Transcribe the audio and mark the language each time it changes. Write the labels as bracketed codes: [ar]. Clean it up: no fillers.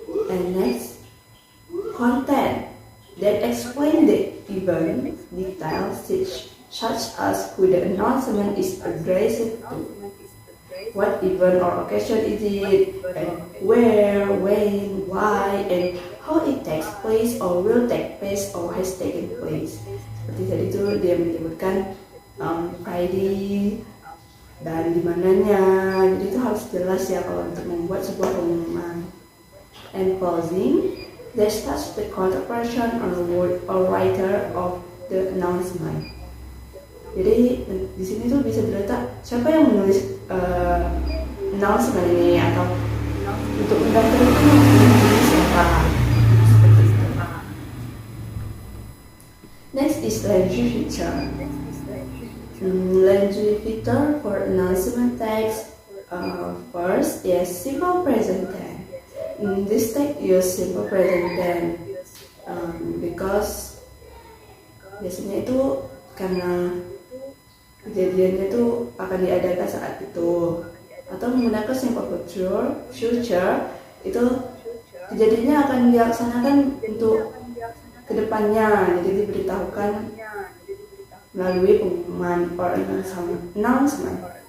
[en] And next, content that explain the event details such as who the announcement is addressed to, what event or occasion is it, and where, when, why, and how it takes place or will take place or has taken place. [id] Seperti tadi itu dia menyebutkan Friday dan di mananya. Jadi itu harus jelas ya kalau untuk membuat sebuah pengumuman. [en] And closing, that starts the contact person or writer of the announcement. [id] Jadi di sini tuh bisa terletak siapa yang menulis announcement ini atau untuk mendaftar itu menulis siapa. Seperti itu. [en] Next is language feature. Language feature for announcement text. First is simple present tense. This text use simple present tense because [id] biasanya itu karena kejadiannya itu akan diadakan saat itu, atau menggunakan simple future itu kejadiannya akan dilaksanakan untuk kedepannya, jadi diberitahukan melalui pengumuman or announcement.